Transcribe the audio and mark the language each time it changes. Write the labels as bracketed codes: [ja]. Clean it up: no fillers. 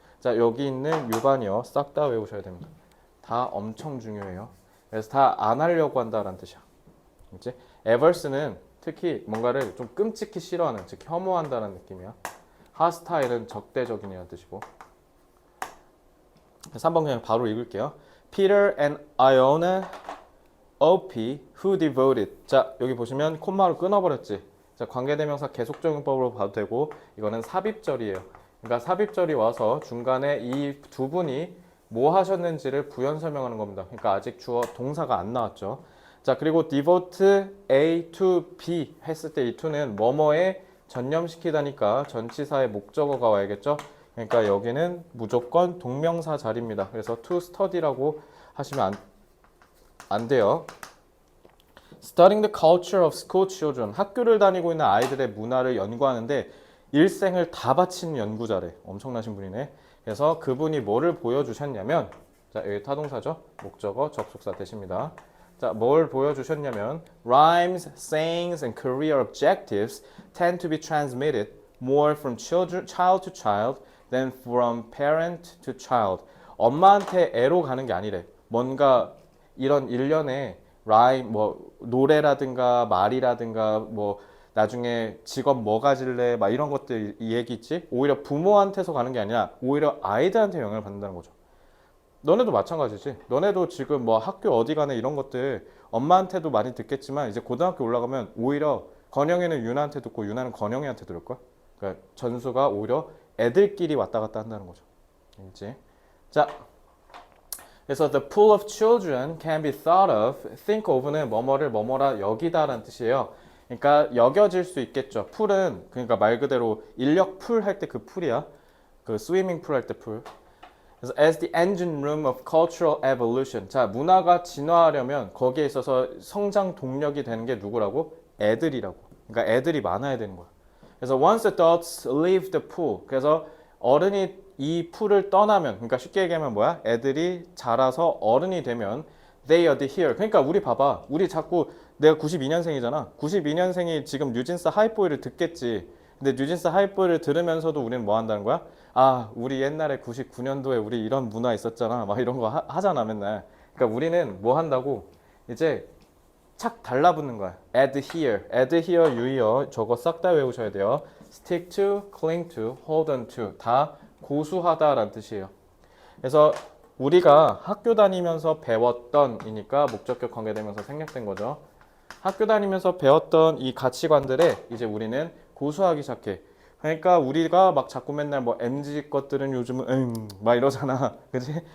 [ko] 자, 여기 있는 유반이어 싹 다 외우셔야 됩니다. 다 엄청 중요해요. 그래서 다 안 하려고 한다라는 뜻이야. 그치? 에버스는 특히 뭔가를 좀 끔찍히 싫어하는, 즉 혐오한다는 느낌이야. 하스타일은 적대적인이라는 뜻이고. 3번 그냥 바로 읽을게요. [en] Peter and Iona OP who devoted. [ko] 자 여기 보시면 콤마로 끊어버렸지. 자 관계대명사 계속적용법으로 봐도 되고 이거는 삽입절이에요. 그러니까 삽입절이 와서 중간에 이 두 분이 뭐 하셨는지를 부연 설명하는 겁니다. 그러니까 아직 주어 동사가 안 나왔죠. 자, 그리고 devote A to B 했을 때 이 to는 뭐뭐에 전념시키다니까 전치사의 목적어가 와야겠죠. 그러니까 여기는 무조건 동명사 자리입니다. 그래서 to study라고 하시면 안 돼요. [en] Studying the culture of school children. [ko] 학교를 다니고 있는 아이들의 문화를 연구하는데 일생을 다 바친 연구자래. 엄청나신 분이네. 그래서 그분이 뭐를 보여주셨냐면, 자, 여기 타동사죠. 목적어, 접속사 대십니다. 자, 뭘 보여주셨냐면 [en] rhymes, sayings, and career objectives tend to be transmitted more from child to child than from parent to child. [ko] 엄마한테 애로 가는 게 아니래. 뭔가 이런 일련의 라임, 뭐 노래라든가 말이라든가 뭐 나중에 직업 뭐 가질래 막 이런 것들 이 얘기 있지? 오히려 부모한테서 가는 게 아니라 오히려 아이들한테 영향을 받는다는 거죠. 너네도 마찬가지지. 너네도 지금 뭐 학교 어디 가네 이런 것들 엄마한테도 많이 듣겠지만 이제 고등학교 올라가면 오히려 건영이는 유나한테 듣고 유나는 건영이한테 들을 거야. 그러니까 전수가 오히려 애들끼리 왔다 갔다 한다는 거죠. 알지? 자, 그래서 [en] the pool of children can be thought of, think of는 [ko] 뭐뭐를 뭐뭐라 여기다라는 뜻이에요. 그러니까 여겨질 수 있겠죠. 풀은 그러니까 말 그대로 인력 풀 할 때 그 풀이야. 그 스위밍 풀 할 때 풀. 그래서 [en] as the engine room of cultural evolution. [ko] 자, 문화가 진화하려면 거기에 있어서 성장 동력이 되는 게 누구라고? 애들이라고. 그러니까 애들이 많아야 되는 거야. 그래서 [en] once adults leave the pool. [ko] 그래서 어른이 이 풀을 떠나면, 그러니까 쉽게 얘기하면 뭐야? 애들이 자라서 어른이 되면 [en] they adhere. [ko] 그러니까 우리 봐봐. 우리 자꾸 내가 92년생이잖아. 92년생이 지금 뉴진스 하이보이를 듣겠지. 근데 뉴진스 하이보이를 들으면서도 우리는 뭐 한다는 거야? 아, 우리 옛날에 99년도에 우리 이런 문화 있었잖아. 막 이런 거 하잖아, 맨날. 그러니까 우리는 뭐 한다고? 이제 착 달라붙는 거야. adhere, adhere, 유의어 저거 싹 다 외우셔야 돼요. [en] stick to, cling to, hold on to [ko] 다 고수하다라는 뜻이에요. 그래서 우리가 학교 다니면서 배웠던 이니까 목적격 관계되면서 생략된 거죠. 학교 다니면서 배웠던 이 가치관들에 이제 우리는 고수하기 시작해. 그러니까 우리가 막 자꾸 맨날 뭐 MZ 것들은 요즘은 막 이러잖아. 그지?